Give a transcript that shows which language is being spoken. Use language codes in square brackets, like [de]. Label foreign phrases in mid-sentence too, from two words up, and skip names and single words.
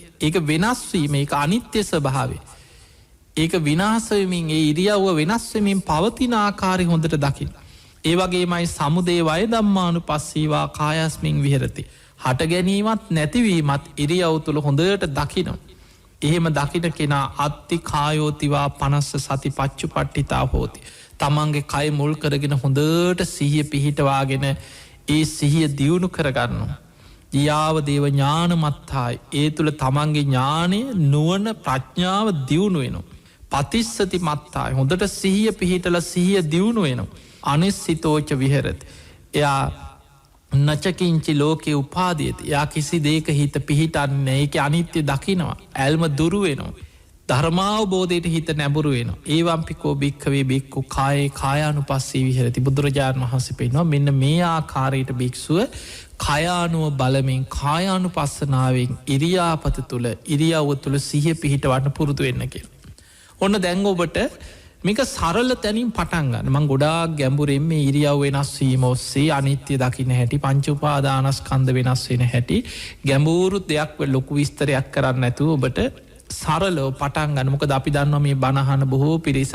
[si] ඒක වෙනස්වීම ඒක අනිත්‍ය ස්වභාවේ. ඒක විනාසවමින් ඒ ඉරියව්ව වෙනස්වමින් පවතින ආකාරය හොඳට දකින්න. ඒ වගේ මයි [pi] සමුදේ වයදම්මානු පස්සීවා කායස්මින් විහරති. [si] හට ගැනීමත් නැතිවීමත් ඉරියව් තුළ හොඳට දකිනවා. එහෙම දකින කෙනා [pi] අත්ති කායෝතිවා පනස්ස සති පච්චු පට්ටිතා හෝති. [si] තමන්ගේ කය මුල් කරගෙන හොඳට සිහිය පිහිටවාගෙන ඒ සිහිය දියුණු කරගන්න. [pi] යාව දේව ඥානමත්තායි [si] ඒ තුළ තමන්ගේ ඥානය නුවන ප්‍රඥාව දියුණු වෙනවා. [pi] පතිස්සති මත්තායි [si] හොඳට සිහිය පිහිටල සිහිය දියුණු වෙනවා. [pi] අනිස්සිතෝච විහරති. [si] එයා [pi] නචකින්චි ලෝකෙ උපාදීති [si] යා කිසි දේක හිත පිහිටන්න ඒක අනිත්‍ය දකිනවා. ඇල්ම දුරුවෙනවා. ධර්මාවබෝධයට හිත නැබුරු වෙන. [pi] ඒවම්පිකෝ භික්කවේ බික්කු කායේ කායානු පස්සේ විහරති [si] බුදුරජාණන් වහන්සේ පෙන්වා මෙන්න මේ ආකාරයට භික්‍ෂුව කයානුව බලමින් කායානු පස්සනාවෙන් ඉරියාපත තුළ ඉරියව්ව තුළ සිහ පිහිට වන්න පුරුදු වෙන්න කිය. ඔන්න දැංග ඔබට මේක සරල තැනින් පටන්ගන්න මං ගොඩාක් ගැඹුරෙන් මේ ඉරියව් වෙනස්වීම ඔස්සේ අනිත්‍ය දකින්න හැටි පංචුපාදානස්කන්ධ වෙනස් වෙන හැටි ගැඹූරුත් දෙයක් ලොකු විස්තරයක් කරන්න ඇතු ඔබට සරලෝ පටන් ගන්න මොකද අපි දන්නවා මේ බණහන බොහෝ පිරිසක්.